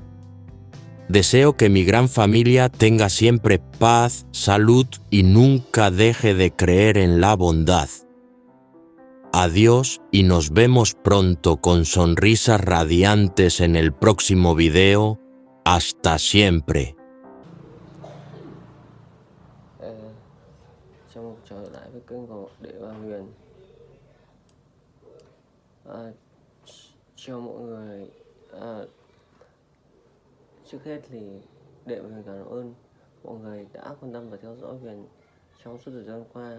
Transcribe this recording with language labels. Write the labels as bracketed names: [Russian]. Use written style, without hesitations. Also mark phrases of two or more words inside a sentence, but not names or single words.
[Spanish] Deseo que mi gran familia tenga siempre paz, salud y nunca deje de creer en la bondad. Adiós y nos vemos pronto con sonrisas radiantes en el próximo video. Hasta siempre. [Vietnamese] Trong trở lại với kênh của Đệ và Huyền. Chào mọi người. Trước hết thì Đệ và Huyền cảm ơn mọi người đã quan tâm và theo dõi Huyền trong suốt thời gian qua.